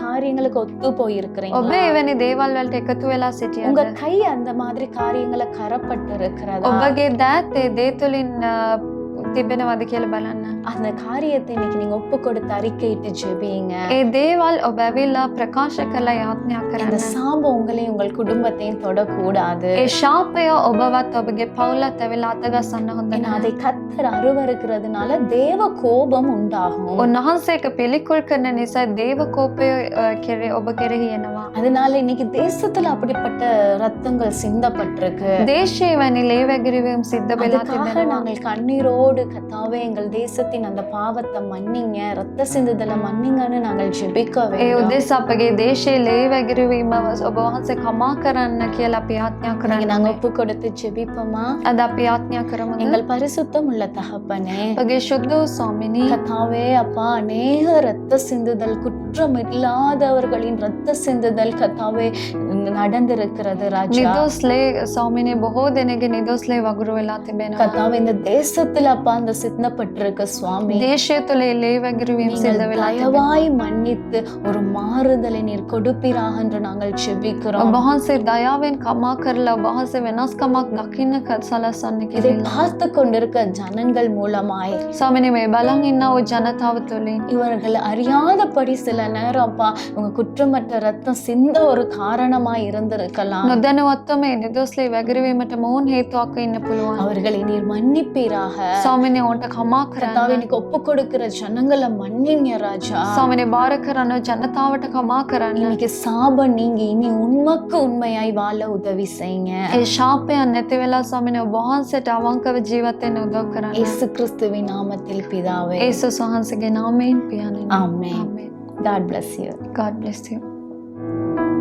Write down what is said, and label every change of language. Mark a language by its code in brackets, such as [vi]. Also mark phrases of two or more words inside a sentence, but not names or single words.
[ta] காரியங்களுக்கு ஒத்து போயிருக்கிறீங்க. [si] ඔබ එවැනි දේවල් වලට එකතු වෙලා [ta] உங்க [si] සිටියද? [ta] கை அந்த மாதிரி காரியங்களை கரப்பட்டு இருக்கிறதா? [si] ඔබගේ දෑත් ඒ දේ තුළින් තිබෙනවද කියලා බලන්න. [ta] அந்த காரியத்தை இன்னைக்கு நீங்க ஒப்பு கொடுத்து அறிக்கையிட்டு ஜெபிங்க. [si] ඒ දේවල් ඔබ ඇවිල්ලා ප්‍රකාශ කරලා යාඥා [ta] அந்த [si] කරන්න. [ta] சாபம் உங்களையும் உங்கள் குடும்பத்தையும் தொடக்கூடாது. [si] ඒ ශාපය ඔබවත් ඔබගේ පවුලත් ඇවිල්ලා අතගස්සන්න හොඳ [ta] ஏன்னா [si] නැහැ. [ta] அதை கர்த்தர் அருவருக்கிறதுனால தேவ கோபம் உண்டாகும். [si] උන්වහන්සේක පිළිකුල් කරන නිසා දේව කෝපය ඔබ කෙරෙහි එනවා. [ta] அதனால இன்னைக்கு தேசத்துல அப்படிப்பட்ட ரத்தங்கள் சிந்தப்பட்டிருக்கு. [si] දේශයේ වැනි ලේ වැගිරීම සිද්ධ වෙලා [ta] அதுக்காக [si] තිබෙනවා. [ta] நாங்கள் கண்ணீரோடு கர்த்தாவே எங்கள் தேசத்தின் அந்த பாவத்தை மன்னிங்க, ரத்த சிந்துதலை மன்னிங்கன்னு நாங்கள் ஜெபிக்க [si] ඒ [ta] வேண்டும். [si] උදෙසා අපගේ දේශයේ ලේ වැගිරීම ඔබ වහන්සේ කමා කරන්න කියලා අපි යාඥා [ta] இன்னைக்கு [si] කරන්න. [ta] நாங்க ஒப்பு கொடுத்து ஜெபிப்போமா? [si] අද අපි යාඥා කරමුද? [ta] எங்கள் பரிசுத்தம் உள்ள தகப்பனே, [si] අපගේ ශුද්ධ වූ ස්වාමිනී, [ta] கர்த்தாவே அப்பா, அநேக ரத்த சிந்துதல், குற்றம் இல்லாதவர்களின் ரத்த சிந்துதல் கர்த்தாவே நடந்திருக்கிறது ராஜா. [si] නිදොස් ලේ ස්වාමිනී බොහෝ දෙනෙක්ගේ නිදොස් ලේ වගුරු වෙලා තිබෙනවා. [ta] கர்த்தாவே இந்த தேசத்துல அப்பா அந்த சிந்தப்பட்டிருக்க சுவாமி, [si] දේශය තුළ ඒ ලේ වැගිරීම [ta] நீங்கள் [si] සිද්ධ වෙලා තිබෙනවා. [ta] தயவாய் மன்னித்து ஒரு மாறுதலை நீர் கொடுப்பீராக என்று நாங்கள் ஜெபிக்கிறோம். [si] ඔබ වහන්සේ දයාවෙන් කමා කරලා ඔබ වහන්සේ වෙනස්කමක් දකින්න සලස්වන්න [ta] இதை [si] කියලා. [ta] பார்த்து கொண்டிருக்க ஜனங்கள் மூலமாய் [si] ස්වාමිනී මේ බලන් ඉන්න ඔය ජනතාව තුළින් [ta] இவர்கள் அறியாதபடி சில நேரம் அப்பா உங்க குற்றமற்ற ரத்தம் சிந்த ஒரு காரணமாய் இருந்திருக்கலாம். [si] නොදැනුවත්වම මේ නිදොස් ලේ වැගිරීමට මොවුන් හේතුවක් වෙන්න පුළුවන්. [ta] அவர்களை நீர் மன்னிப்பீராக. [si] ස්වාමිනේ ඔවුන්ට කමා [ta] கர்த்தாவே [si] කරන්න. [ta] இன்னைக்கு ஒப்பு கொடுக்கிற ஜனங்களை மன்னிங்க ராஜா. [si] ස්වාමිනේ බාර කරන ජනතාවට කමා කරන්න. [ta] இன்னைக்கு சாபம் நீங்க இனி உண்மைக்கு உண்மையாய் வாழ உதவி செய்யுங்க. [si] ඒ ශාපයන් නැති වෙලා ස්වාමිනේ ඔබ වහන්සේට අවංකව ජීවත් වෙන්න උදව් කරන්න. [ta] இயேசு கிறிஸ்துவின் நாமத்தில் பிதாவே. [si] යේසුස් වහන්සේගේ නාමයෙන් පියාණෙනි. [ta] ஆமென். [si] ආමේන්. [en] God bless you. God bless you.